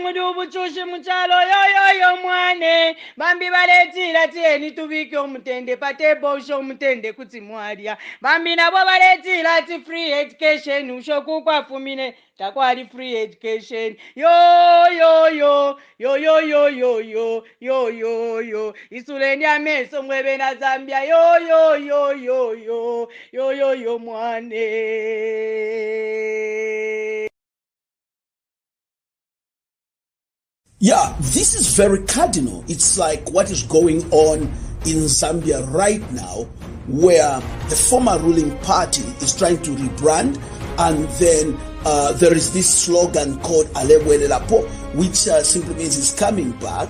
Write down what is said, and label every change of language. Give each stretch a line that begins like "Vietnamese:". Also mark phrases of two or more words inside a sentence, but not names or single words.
Bemba: muli ubuchushi muchalo yo mwane bambi baletira tieni tubike omutende patebo usho omutende kuti mwalya bambi nabo baletira ti
English: free education
Bemba: usho kukwafumine takwali
English: free education
Bemba: yo isuleni ameso mwebe na Zambia yo mwane.
English: Yeah, this is very cardinal. It's like what is going on in Zambia right now, where the former ruling party is trying to rebrand, and then there is this slogan called Alebwele Lapo, which simply means he's coming back.